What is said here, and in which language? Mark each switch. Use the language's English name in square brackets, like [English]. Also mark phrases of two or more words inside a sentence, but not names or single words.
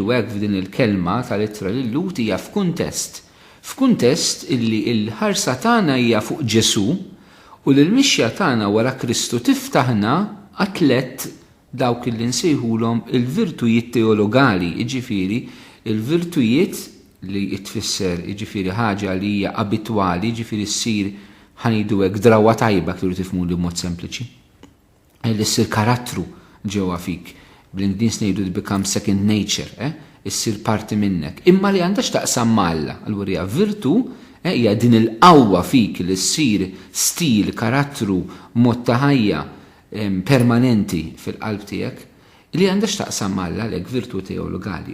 [Maltese] hekk f'din il-kelma tal-ittra lil-lut hija f'kuntest illi l-ħarsa tagħna hija fuq Ġesu u l-mixja tagħna wara Kristu tiftaħna għatlet dawk illi nsejħulhom il-virtujiet teologali, jiġifieri il-virtujiet li jitfisser jiġifieri ħaġa li hija abitwali, jiġifieri ssir ħanidu hekk drawwa tajba kienu tifhmu li b'mod sempliċi. Li ssir karattru ġewwa fik. Bl-Ingliż ngħidu [English] it becomes second nature, [Maltese] issir parti minnek. Imma li għandha x'taqsam Alla, allura hija virtu hija din il-qawwa fik li ssir stil, karattru, mod ta' ħajja permanenti fil-qalb tiegħek li għandha x'taqsam Alla għalhekk virtu teologali.